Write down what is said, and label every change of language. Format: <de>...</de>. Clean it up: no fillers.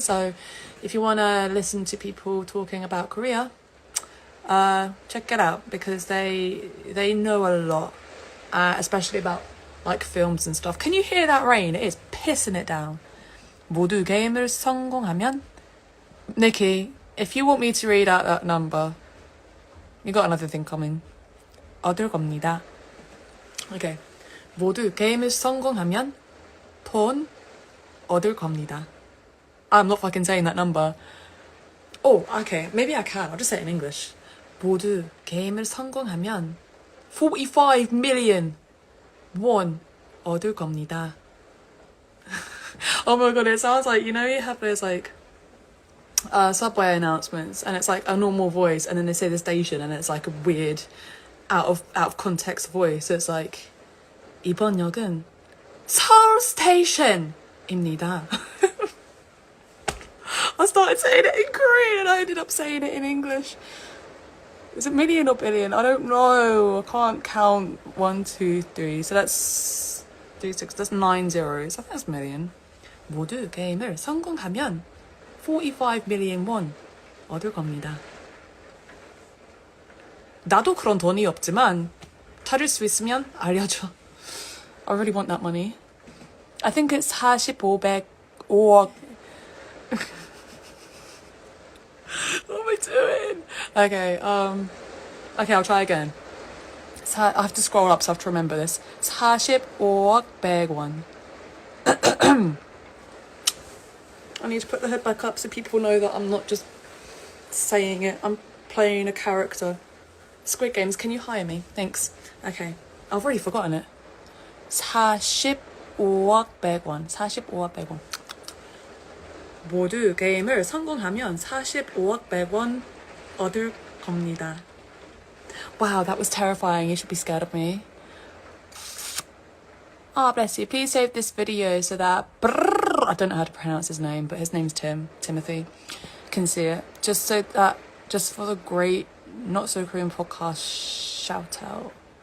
<en>So if you want to listen to people talking about Korea, check it out, because they know a lot, especially about like films and stuff. Can you hear that rain? It is pissing it down.</en> <ko>모두 게임을 성공하면,</ko> <en>Nikki, if you want me to read out that number, you got another thing coming.</en> <ko>얻을 겁니다.</ko> <en>Okay.</en> <ko>모두 게임을 성공하면 돈 얻을 겁니다.</ko> <en>I'm not fucking saying that number. Oh, okay. Maybe I can. I'll just say it in English.</en> <ko>모두 게임을 성공하면</ko> <en>45 million won</en> <ko>얻을 겁니다.</ko> <en>Oh my god, it sounds like, you know, you have those like subway announcements, and it's like a normal voice, and then they say the station, and it's like a weird out of context voice. So it's like,</en> <ko>이번 역은 서울 스테이션입니다.</ko> <en>I started saying it in Korean and I ended up saying it in English. Is it million or billion? I don't know. I can't count 1, 2, 3. So that's 3, 6. That's 9 zeros. I think that's million.</en> <ko>모두 게임을 성공하면</ko> <en>45 million won</en> <ko>얻을 겁니다. 나도 그런 돈이 없지만 찾을 수 있으면 알려줘.</ko> <en>I really want that money. I think it's 4500 or what am I doing? Okay, okay, I'll try again. I have to scroll up so I have to remember this.</en> <ko>45억 100원.</ko> <en>I need to put the hood back up so people know that I'm not just saying it. I'm playing a character. Squid Games, can you hire me? Thanks. Okay, I've already forgotten it.</en> <ko>45억 100원. 45억 100원. 모두 게임을 성공하면 45억 100원 얻을 겁니다.</ko> <en>Wow, that was terrifying. You should be scared of me. Ah, oh, bless you. Please save this video so that I don't know how to pronounce his name, but his name's Timothy, can see it. Just so that, just for the great Not So Korean podcast shout out.</en>